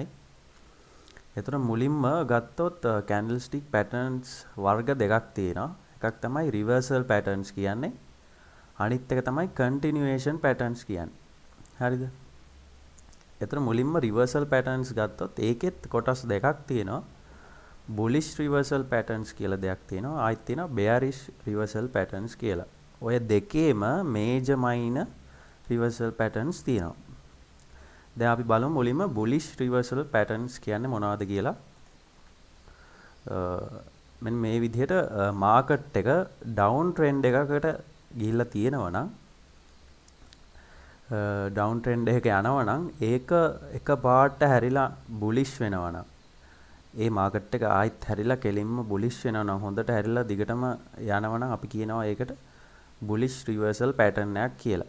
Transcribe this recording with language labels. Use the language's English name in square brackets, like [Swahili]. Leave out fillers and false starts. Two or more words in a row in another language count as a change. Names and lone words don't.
[Sinhala] එතකොට මුලින්ම ගත්තොත් [English] candle stick patterns [Sinhala] වර්ග දෙකක් තියෙනවා. එකක් තමයි [English] reversal patterns [Sinhala] කියන්නේ. අනිත් එක තමයි [English] continuation patterns [Sinhala] කියන්නේ. හරිද? එතන මුලින්ම [English] reversal patterns [Sinhala] ගත්තොත් ඒකෙත් කොටස් දෙකක් තියෙනවා. [English] bullish reversal patterns [Sinhala] කියලා දෙයක් තියෙනවා. ආයෙත් තියෙනවා [English] bearish reversal patterns [Sinhala] කියලා. ඔය දෙකේම [English] major minor reversal patterns [Sinhala] තියෙනවා. දැන් අපි බලමු මුලින්ම [English] bullish reversal patterns [Sinhala] කියන්නේ මොනවද කියලා. මෙන්න මේ විදිහට market එක [English] down trend [Sinhala] එකකට ගිහිල්ලා තියෙනවා නම් [English] down trend [Sinhala] එකක යනවා නම් ඒක එක පාට හැරිලා බුලිෂ් වෙනවා නම් ඒ මාකට් එක ආයෙත් හැරිලා කෙලින්ම බුලිෂ් වෙනවා නම් හොඳට හැරිලා දිගටම යනවා නම් අපි කියනවා ඒකට [English] bullish reversal pattern [Sinhala] එකක් කියලා.